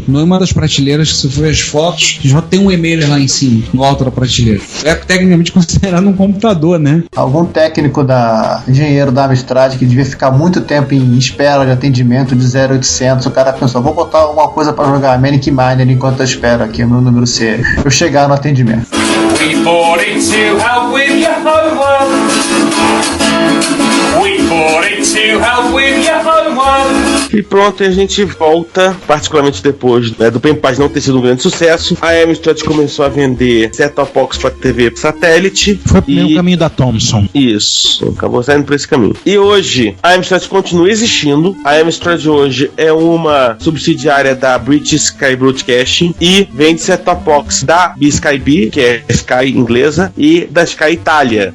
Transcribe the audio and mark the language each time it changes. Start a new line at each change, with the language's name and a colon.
Portuguese: Numa das prateleiras, que você for as fotos, já tem um e-mailer lá em cima, no alto da prateleira. É tecnicamente considerado um computador, né? Algum técnico engenheiro da Amstrad que devia ficar muito tempo em espera de atendimento de 0800, o cara pensou, vou botar alguma coisa pra jogar Manic Miner enquanto eu espero aqui, meu número C. Eu chegar no atendimento.
English: We bought it to help with your homework. We bought it to help with your homework.
Portuguese: E pronto, a gente volta, particularmente depois do Pempage não ter sido um grande sucesso. A Amstrad começou a vender set-top box para TV satélite. Foi o primeiro caminho da Thomson. Isso, acabou saindo por esse caminho. E hoje, a Amstrad continua existindo. A Amstrad hoje é uma subsidiária da British Sky Broadcasting e vende set-top box da BSkyB, que é Sky inglesa, e da Sky Itália.